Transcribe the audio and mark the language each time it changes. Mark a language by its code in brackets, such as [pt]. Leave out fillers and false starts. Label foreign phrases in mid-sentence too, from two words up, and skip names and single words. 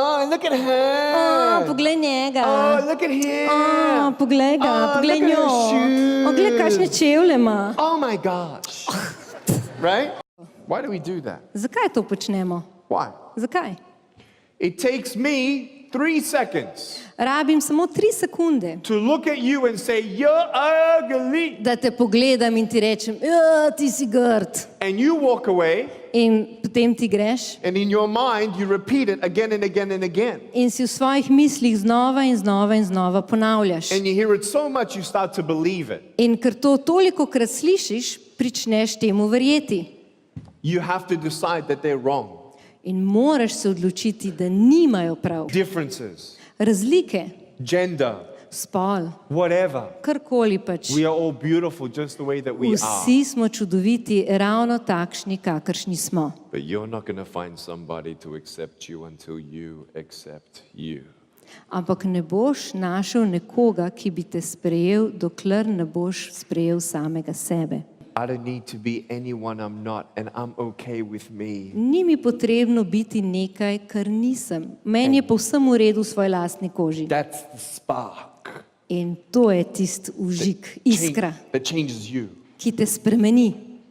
[en] look at her. [sl] Poglej njega. [en] Oh, look at him. [sl] Poglej ga, poglej [en] look at [sl] njo. [en] her shoes. [sl] Glej, kakšne čevlje ima. [en] Oh my gosh. Right? Why do we do that? [sl] Zakaj to počnemo? [en] Why? [sl] Zakaj? [en] It takes me 3 seconds [sl] Rabim samo 3 sekunde, [en] to look at you and say, you're ugly. [sl] da te pogledam in ti rečem, ti si grd. [en] And you walk away, [sl] In potem ti greš [en] and in your mind, you repeat it again and again and again. [sl] in si v svojih mislih znova in znova in znova ponavljaš. [en] And you hear it so much, you start to believe it. [sl] In ker to tolikokrat slišiš, pričneš temu verjeti. [en] You have to decide that they're wrong. [sl] In moraš se odločiti, da nimajo prav. [en] Differences, [sl] Razlike, [en] gender, [sl] spol, [en] whatever. [sl] karkoli pač. [en] We are all beautiful just the way that we are. [sl] Vsi smo čudoviti, ravno takšni, kakršni smo. [en] But you're not going to find somebody to accept you until you accept you. [sl] Ampak ne boš našel nekoga, ki bi te sprejel, dokler ne boš sprejel samega sebe. [en] I don't need to be anyone I'm not, and I'm okay with me. [sl] Ni mi potrebno biti nekaj, kar nisem. Meni je povsem v redu v svoji lastni koži. [en] That's the spark [sl] In to je tisti užig, iskra, [en] that changes you. [sl] ki te spremeni.